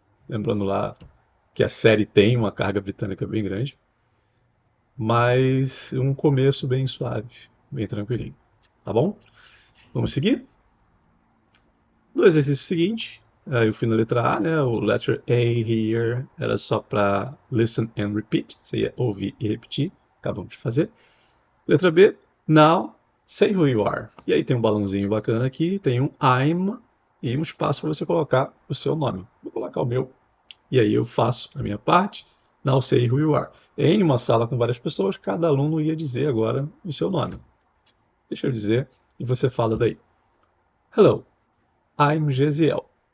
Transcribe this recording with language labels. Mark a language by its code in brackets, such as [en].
[pt] Lembrando lá que a série tem uma carga britânica bem grande, mas um começo bem suave, bem tranquilinho. Tá bom? Vamos seguir? No exercício seguinte, eu fui na letra A, né? O [en] letter A here [pt] era só para [en] listen and repeat, [pt] você ia ouvir e repetir, acabamos de fazer. [en] Letra B, now say who you are. [pt] E aí tem um balãozinho bacana aqui, tem um I'm e um espaço para você colocar o seu nome. Vou colocar o meu e aí eu faço a minha parte. [en] Now say who you are. [pt] Em uma sala com várias pessoas, cada aluno ia dizer agora o seu nome. Deixa eu dizer e você fala daí. [en] Hello, I'm Gesiel.